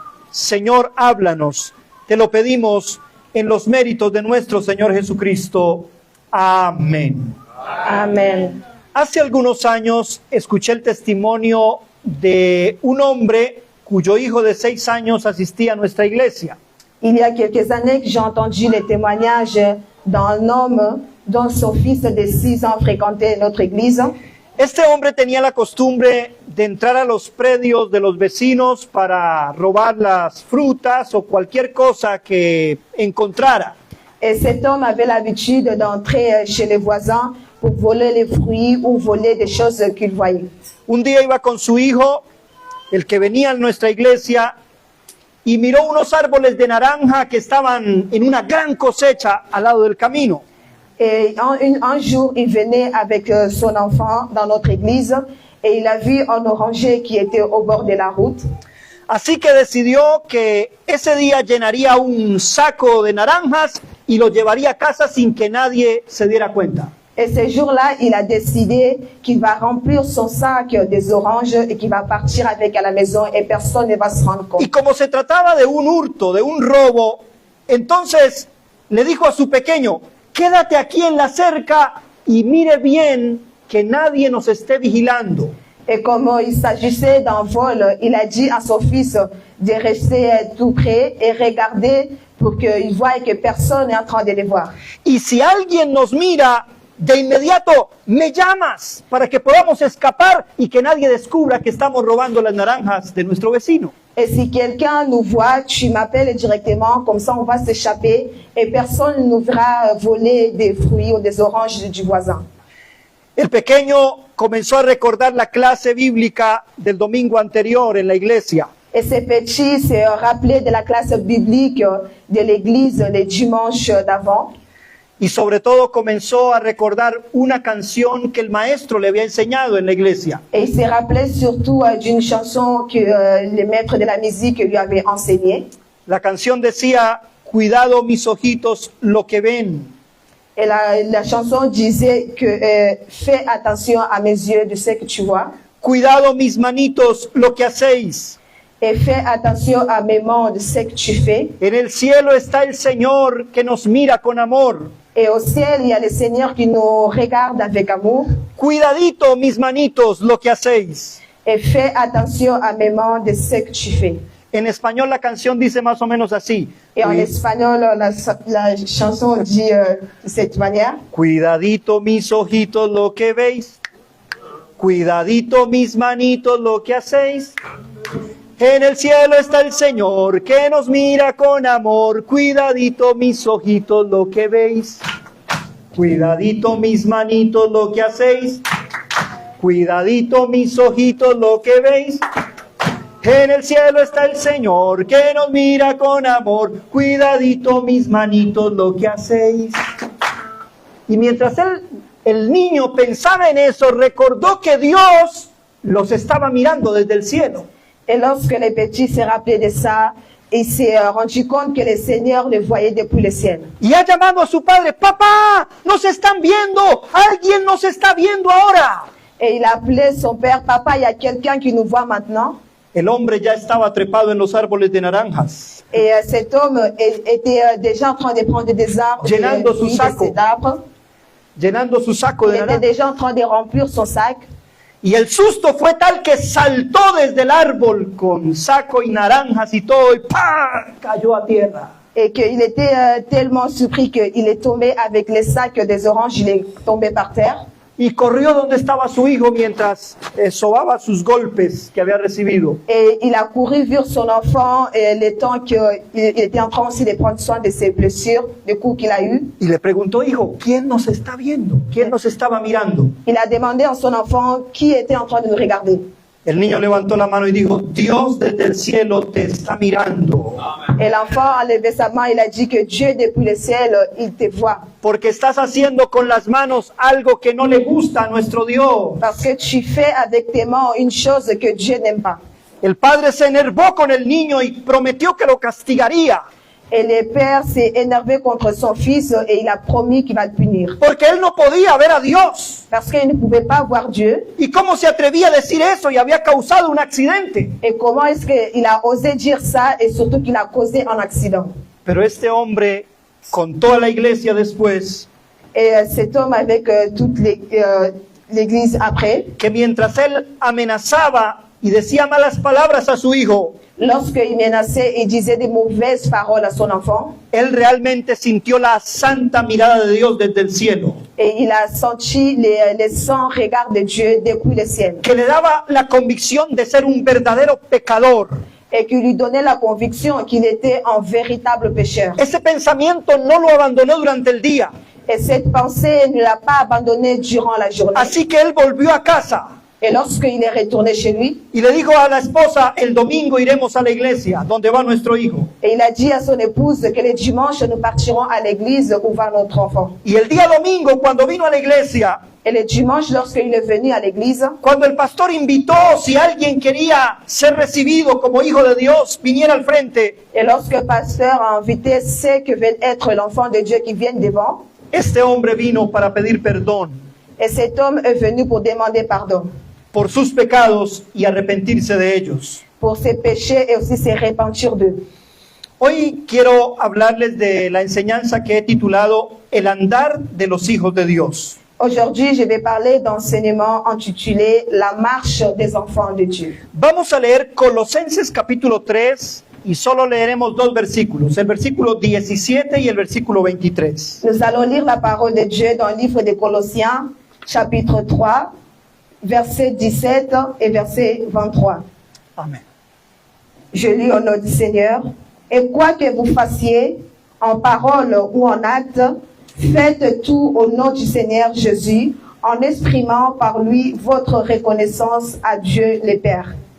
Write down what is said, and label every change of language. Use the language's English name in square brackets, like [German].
[Spanish] Señor, háblanos. Te lo pedimos en los méritos de nuestro Señor Jesucristo. Amén. Amén. Hace algunos años escuché el testimonio de un hombre cuyo hijo de 6 años asistía a nuestra iglesia. [French] Il y a quelques années que j'ai entendu les témoignages d'un homme dont son fils de 6 ans fréquentait notre église. [Spanish] Este hombre tenía la costumbre de entrar a los predios de los vecinos para robar las frutas o cualquier cosa que encontrara. [French] Et cet homme avait l'habitude d'entrer chez les voisins pour voler les fruits ou voler des choses qu'il voyait. [Spanish] Un día iba con su hijo, el que venía a nuestra iglesia, y miró unos árboles de naranja que estaban en una gran cosecha al lado del camino. [French] Et un jour, il venait avec son enfant dans notre église et il a vu un oranger qui était au bord de la route. [Spanish] Así que decidió que ese día llenaría un saco de naranjas y lo llevaría a casa sin que nadie se diera cuenta. [French] Et ce jour-là, il a décidé qu'il va remplir son sac des oranges et qu'il va partir avec à la maison et personne ne va se rendre compte. [Spanish] Y como se trataba de un hurto, de un robo, entonces le dijo a su pequeño: quédate aquí en la cerca y mire bien que nadie nos esté vigilando. [French] Et comme il s'agissait d'un vol, il a dit à son fils de rester tout près et regarder pour qu'il voie que personne n'est en train de les voir. [Spanish] Y si alguien nos mira, de inmediato me llamas para que podamos escapar y que nadie descubra que estamos robando las naranjas de nuestro vecino. [French] Et si quelqu'un nous voit, tu m'appelles directement, comme ça on va s'échapper et personne ne nous verra voler des fruits ou des oranges du voisin. [Spanish] El pequeño comenzó a recordar la clase bíblica del domingo anterior en la iglesia. [French] Et ce petit se rappelait de la classe biblique de l'église le dimanche d'avant. [Spanish] Y sobre todo comenzó a recordar una canción que el maestro le había enseñado en la iglesia. [French] Et il s'est rappelé surtout d'une chanson que le maître de la musique lui avait enseignée. [Spanish] La canción decía, cuidado mis ojitos lo que ven. [French] Et la chanson disait que fais attention à mes yeux de ce que tu vois. [Spanish] Cuidado mis manitos lo que hacéis. [French] Et fais attention à mes mains de ce que tu fais. [Spanish] En el cielo está el Señor que nos mira con amor. [French] Et au ciel, il y a le Seigneur qui nous regarde avec amour. [Spanish] Cuidadito mis manitos lo que hacéis. [French] Et fais attention à mes mains de ce que tu fais. [Spanish] En español la canción dice más o menos así. [French] Et en espagnol, la chanson dit de cette manière. [Spanish] Cuidadito mis ojitos lo que veis. Cuidadito mis manitos lo que hacéis. En el cielo está el Señor que nos mira con amor. Cuidadito mis ojitos lo que veis. Cuidadito mis manitos lo que hacéis. Cuidadito mis ojitos lo que veis. En el cielo está el Señor que nos mira con amor. Cuidadito mis manitos lo que hacéis. Y mientras el niño pensaba en eso, recordó que Dios los estaba mirando desde el cielo. [French] Et lorsque le petit s'est rappelé de ça, il s'est rendu compte que le Seigneur le voyait depuis le ciel. [Spanish] Y ha llamado a su padre, papá, nos están viendo, alguien nos está viendo ahora. [French] Et il a appelé son père, papa, il y a quelqu'un qui nous voit maintenant. [Spanish] El hombre ya estaba trepado en los árboles de naranjas, [French] Et cet homme était déjà en train de prendre des arbres, [Spanish] Llenando su [French] des [Spanish] saco. [French] arbres. [Spanish] llenando su saco [French] Il [Spanish] de [French] était [Spanish] naranjas. [French] déjà en train de remplir son sac. [Spanish] Y el susto fue tal que saltó desde el árbol con saco y naranjas y todo, y ¡pam! Cayó a tierra. [French] Et qu'il était tellement surpris qu'il est tombé avec les sacs des oranges, il est tombé par terre. [Spanish] Y corrió donde estaba su hijo mientras sobaba sus golpes que había recibido. [French] Et il a couru vers son enfant le temps qu'il était en train aussi de prendre soin de ses blessures, des coups qu'il a eus. [Spanish] Y le preguntó, hijo, ¿quién nos está viendo? ¿Quién nos estaba mirando? [French] Il a demandé à son enfant qui était en train de nous regarder. [Spanish] El niño levantó la mano y dijo, Dios desde el cielo te está mirando. [French] Et l'enfant a levé sa main, il a dit que Dieu depuis le ciel, il te voit. [Spanish] Porque estás haciendo con las manos algo que no le gusta a nuestro Dios. [French] Parce que tu fais avec tes mains une chose que Dieu n'aime pas. [Spanish] El padre se enervó con el niño y prometió que lo castigaría. [French] Et le père s'est énervé contre son fils et il a promis qu'il va le punir. [Spanish] Porque él no podía ver a Dios. [French] Parce qu'il ne pouvait pas voir Dieu. [Spanish] ¿Y cómo se atrevía a decir eso y había causado un accidente? [French] Et comment est-ce qu'il a osé dire ça et surtout qu'il a causé un accident. [Spanish] Pero este hombre contó a la iglesia después [French] Et cet homme avec toute l'église après, [Spanish] que mientras él amenazaba y decía malas palabras a su hijo, [French] lorsqu'il menaçait et disait des mauvaises paroles à son enfant, [Spanish] él realmente sintió la santa mirada de Dios desde el cielo, [French] et il a senti les saints regards de Dieu depuis le ciel, [Spanish] que le daba la convicción de ser un verdadero pecador. [French] et qui lui donnait la conviction qu'il était un véritable pécheur. [Spanish] Ese pensamiento no lo abandonó durante el día, [French] Et cette pensée ne l'a pas abandonné durant la journée. [Spanish] así que él volvió a casa [French] Et lorsqu'il est retourné chez lui, [Spanish] y le dijo a la esposa, el domingo iremos a la iglesia donde va nuestro hijo. [French] et il a dit à son épouse que le dimanche, nous partirons à l'église où va notre enfant. [Spanish] Y el día domingo, cuando vino a la iglesia, [French] Et le dimanche, lorsqu'il est venu à l'église, [Spanish] cuando el pastor invitó, si alguien quería ser recibido como hijo de Dios, viniera al frente, [French] et lorsque le pasteur a invité ceux qui veulent être l'enfant de Dieu qui viennent devant, [Spanish] este hombre vino para pedir perdón [French] et cet homme est venu pour demander pardon [Spanish] por sus pecados y arrepentirse de ellos. [French] pour ses péchés et aussi se repentir d'eux. [Spanish] Hoy quiero hablarles de la enseñanza que he titulado El andar de los hijos de Dios. [French] Aujourd'hui, je vais parler d'enseignement intitulé La marche des enfants de Dieu. [Spanish] Vamos a leer Colosenses capítulo 3 y solo leeremos dos versículos, el versículo 17 y el versículo 23. [French] Nous allons lire la parole de Dieu dans le livre de Colossiens, chapitre 3, verset 17 et verset 23. [Spanish] Amén. [French] Je lis au nom du Seigneur. Et quoi que vous fassiez, en parole ou en acte, faites tout au nom du Seigneur Jésus, en exprimant par lui votre reconnaissance à Dieu le Père.